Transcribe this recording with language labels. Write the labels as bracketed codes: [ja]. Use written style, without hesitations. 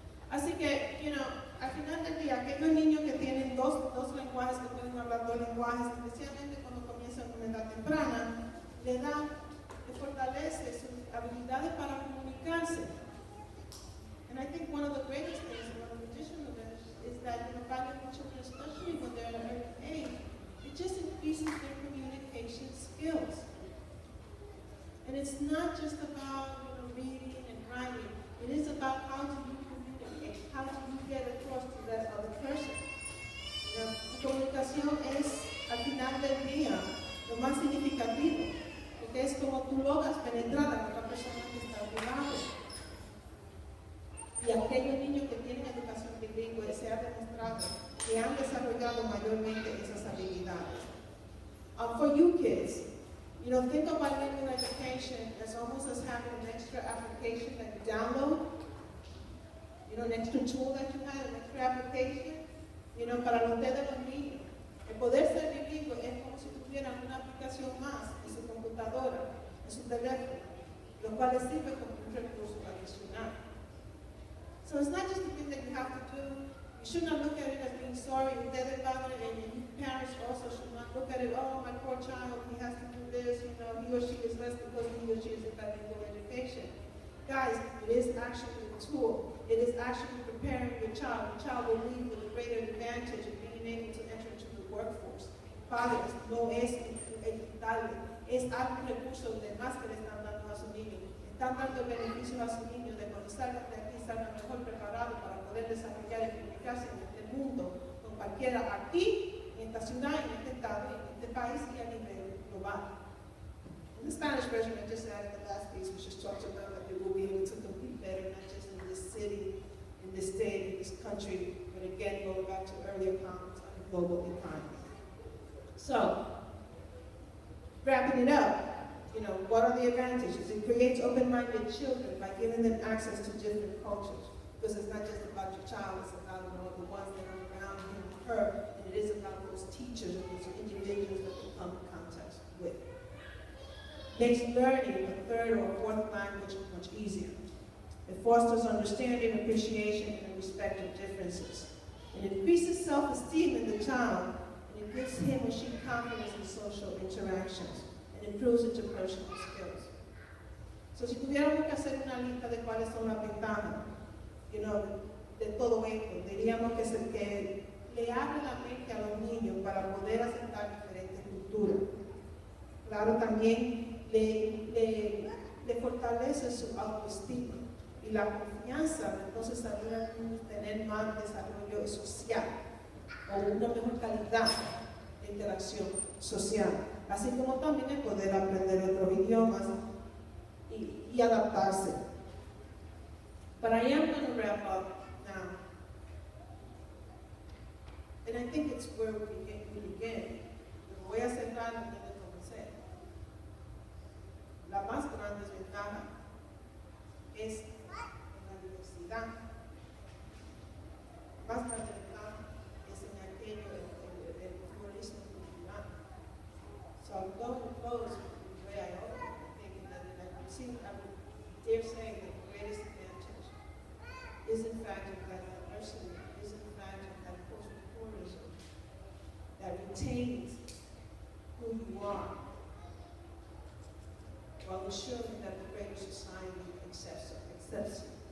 [es] Así que, you know, al final del día, aquellos niños que tienen dos lenguajes, que pueden hablar dos lenguajes, especialmente cuando comienzan con edad temprana, le fortalece sus habilidades para comunicarse. [en] And I think one of the greatest things, one of the additional benefits, is that, you know, bilingual children, especially when they're at an early age, it just increases their communication skills. And it's not just about, you know, reading and writing. It is about how do you communicate, how do you get across to that other person. You know, [es] la comunicación es, al final del día, lo más significativo, porque es como tú logras penetrar a otra persona que está a tu lado. Y aquellos niños que tienen educación bilingüe se ha demostrado que han desarrollado mayormente esas habilidades. [en] For you kids, you know, think of bilingual education as almost as having an extra application that you download, you know, an extra tool that you have, an extra application, you know, [es] para ustedes los niños. El poder ser bilingüe es como si tuvieran una aplicación más en su computadora, en su teléfono, lo cual les sirve como un recurso adicional. [en] So it's not just a thing that you have to do. You should not look at it as being sorry. [es] Ustedes padres [en] and you parents also should not look at it, oh, my poor child, he has to do this, you know, he or she is less because he or she is in bilingual education. Guys, it is actually a tool. It is actually preparing your child. Your child will leave with a greater advantage of being able to enter into the workforce. [es] Padres, no es equitable. Es algún recurso de más que le están dando a su niño. Están dando beneficios a su niño de cuando salgan de aquí, salgan mejor preparados para poder desarrollar y comunicarse en este mundo con cualquiera aquí, en esta ciudad, en este estado, en este país y a nivel global. [en] In the Spanish version, I just added the last piece, which just talks about that they will be able to compete better, not just in this city, in this state, in this country, but again, going back to earlier comments on the global economy. So, wrapping it up, you know, what are the advantages? It creates open-minded children by giving them access to different cultures. Because it's not just about your child, it's about, you know, the ones that are around him or her, and it is about those teachers and those individuals that they come in contact with. Makes learning a third or fourth language much easier. It fosters understanding, appreciation, and respect of differences. It increases self-esteem in the child, and it gives him or she confidence in social interactions, and improves interpersonal skills. [es] So si tuviéramos que hacer una lista de cuáles son las ventajas, you know, de todo esto, diríamos que le abre la mente a los niños para poder aceptar diferentes culturas. Claro, también le fortalece su autoestima y la confianza, entonces ayuda a tener más desarrollo social o una mejor calidad de interacción social, así como también el poder aprender otros idiomas y adaptarse. [en] But I am going to wrap up now, and I think it's where we begin. [es] Voy a cerrar donde comencé. La más grande ventaja es en la diversidad. La más grande ventaja es en aquello del pluralismo cultural. [en] So I'm going to close the way I opened, thinking that I would dare say that the greatest advantage is in fact in that diversity, is in fact in that cultural pluralism that retains who you are, while ensuring that the greater society accepts you.